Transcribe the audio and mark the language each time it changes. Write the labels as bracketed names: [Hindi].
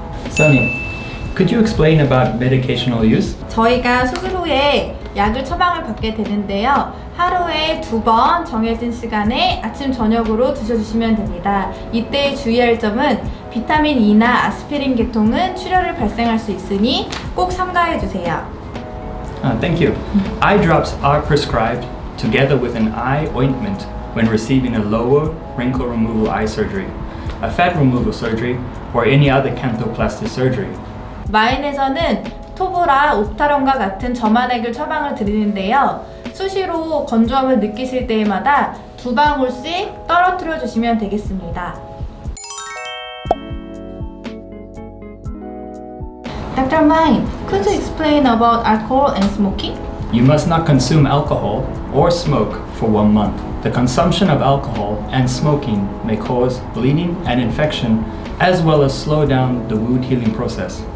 [English] Sunny, could you explain about medicational use? [Korean] 저희가 수술 후에 약을 처방을 받게 되는데요. 하루에 2번 정해진 시간에 아침 저녁으로 드셔주시면 됩니다. 이때 주의할 점은 비타민 E나 아스피린 계통은 출혈을 발생할 수 있으니 꼭 삼가해 주세요. [English] Thank you. Eye drops are prescribed together with an eye ointment when receiving a lower wrinkle removal eye surgery, a fat removal surgery, or any other canthoplasty surgery. [Korean] 마인에서는 토브라, 옵타론과 같은 점화액을 처방을 드리는데요. 수시로 건조함을 느끼실 때마다 2방울씩 떨어뜨려 주시면 되겠습니다. [English] Dr. Mine, could you explain about alcohol and smoking? You must not consume alcohol or smoke for 1 month. The consumption of alcohol and smoking may cause bleeding and infection, as well as slow down the wound healing process.